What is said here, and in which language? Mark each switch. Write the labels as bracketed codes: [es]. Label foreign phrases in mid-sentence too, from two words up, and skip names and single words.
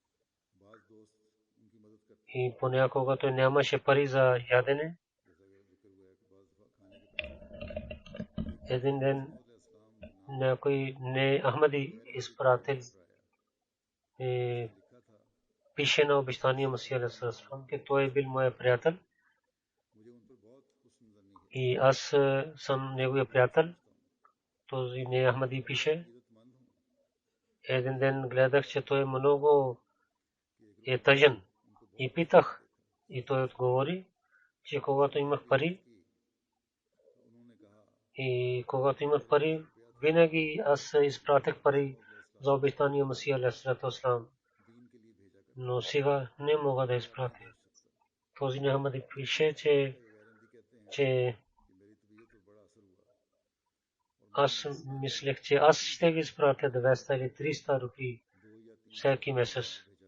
[bg] И понякога той нямаше пари за ядене. Един ден някой не Ахмади изпратил пише на обещания Масих [ar] عليه والسلام, [bg] че той бил моя приятел и аз съм неговия приятел. Този не Ахмади пише. Един ден гледах, че той много е тъжен. И питах, и той отговори, че когато имах пари, винаги аз изпратих пари за обещания Масих [ar] عليه والسلام. [bg] Но сега не мога да изпратя. Този Ахмади пише, че аз мислех, че аз ще ги изпратя 200 или 300 рупии всеки месец.